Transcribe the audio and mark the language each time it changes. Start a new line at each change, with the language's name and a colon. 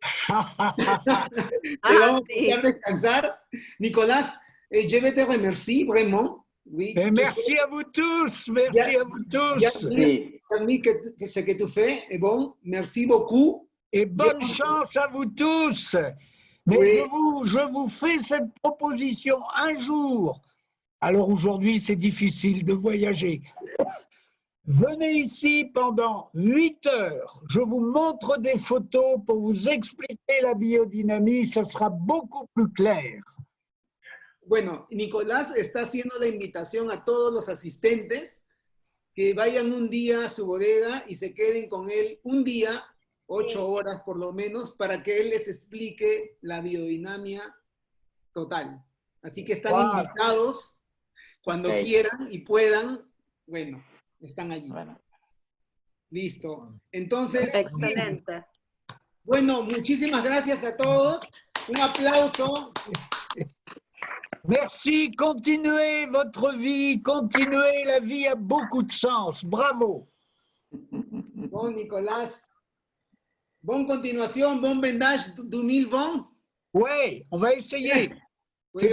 Spanish: Te vamos a dejar descansar.
French: Nicolás, je vais te remercier, vraiment. Oui, merci à vous tous, merci à vous tous. Permis que ce que tu fais est bon, merci beaucoup. Et bonne chance à vous tous. Mais oui. je vous fais cette proposition un jour. Alors aujourd'hui, c'est difficile de voyager. Venez ici pendant 8 heures. Je vous montre des photos pour vous expliquer la biodynamie. Ça sera beaucoup plus clair.
Spanish: Bueno, Nicolás está haciendo la invitación a todos los asistentes que vayan un día a su bodega y se queden con él un día, 8 horas por lo menos, para que él les explique la biodinamia total. Así que están invitados. cuando Ok. quieran y puedan, bueno, están allí. Bueno. Listo. Entonces, Excelente. bueno, muchísimas gracias a todos. Un aplauso.
French: Merci, continuez votre vie, continuez, la vie a beaucoup de sens. Bravo. Bon, Nicolas. Bon continuation, bon vendage 2020. Ouais, on va essayer. C'est